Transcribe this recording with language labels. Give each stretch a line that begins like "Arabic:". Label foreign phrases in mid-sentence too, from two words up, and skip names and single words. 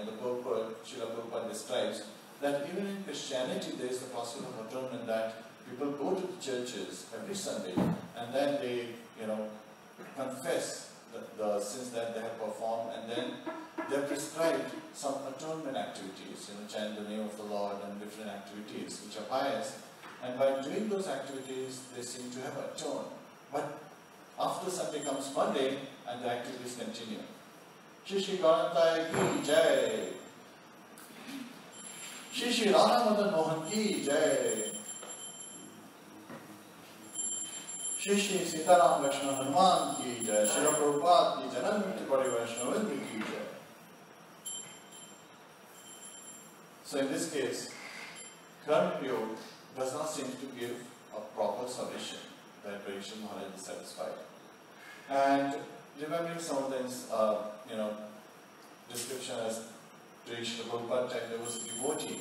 English: The Srila Prabhupada describes that even in Christianity there is the process of atonement, that people go to the churches every Sunday and then they, confess the sins that they have performed, and then they have prescribed some atonement activities, chant the name of the Lord and different activities which are pious. And by doing those activities, they seem to have atoned. But after Sunday comes Monday, and the activities continue.
Hindi: श्री श्री गौरताई की जय. श्री श्री राधा मदन मोहन की जय. श्री श्री सीताराम लक्ष्मण हनुमान की जय. श्रील प्रभुपाद की जय। नन्मिति परि वैष्णव की जय.
English: So in this case, Karma Yoga does not seem to give a proper solution that Parikshit Maharaj is satisfied. And remembering some of these, description as during Srila Prabhupada time, there was a devotee.